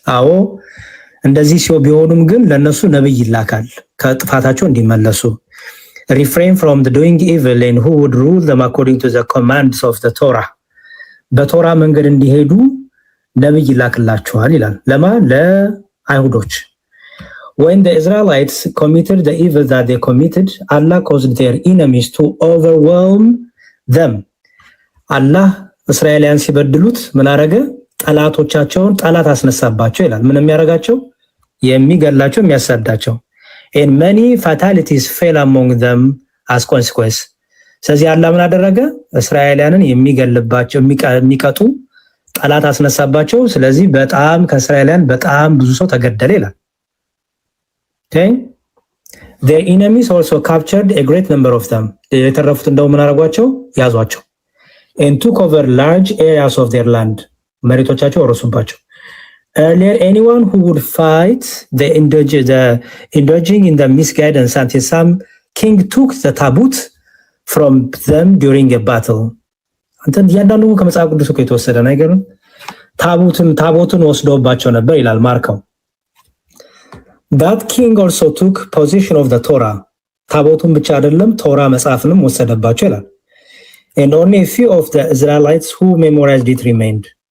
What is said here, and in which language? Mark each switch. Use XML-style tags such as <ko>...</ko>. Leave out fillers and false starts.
<am>አዎ እንደዚህ ቢሆኑም ግን ለነሱ ነብይ ይላካል ከጥፋታቸው እንዲመለሱ።</am> <en>Refrain from the doing evil and who would rule them according to the commands of the Torah.</en> <am>በቶራ መንገድ እንዲሄዱ ነብይ ይላክላቸዋል ይላል። ለማ ለአይሁዶች።</am> <en>When the Israelites committed the evil that they committed, Allah caused their enemies to overwhelm them.</en> <am>Allah እስራኤላውያን ሲበድሉት ምን አረገ? ጠላቶቻቸውን ጠላት አስነሳባቸው ይላል። ምን የሚያረጋቸው? የሚገላቸው፣ የሚያሳዳቸው።</am> <en>And many fatalities fell among them as consequence.</en> <am>ስለዚህ አላህ ምን አደረገ? እስራኤላውያንን የሚገልባቸው የሚቀጡ ጠላት አስነሳባቸው። ስለዚህ በጣም ከእስራኤላውያን በጣም ብዙ ሰው ተገደለ ይላል። Okay?</am> <en>Their enemies also captured a great number of them.</en> <am>የተረፉት እንደው ምን አረጓቸው? ያዟቸው.</am> <en>And took over large areas of their land.</en> <am>መሬቶቻቸው ወረሱባቸው.</am> <en>Earlier, anyone who would fight the indulging in the misguidance until some king took the tabut from them during a battle.</en> <am>አንተን ያንዳንዱ ከመጽሐፍ ቅዱስ እኮ የተወሰደ ነገር ነው። ታቦቱን ወስዶባቸው ነበር ይላል ማርከው።</am> <en>That king also took possession of the Torah.</en> <am>ታቦቱን ብቻ አይደለም ቶራ መጽሐፍንም ወሰደባቸው ይላል።</am> <en>And only a few of the Israelites who memorized it remained.</en>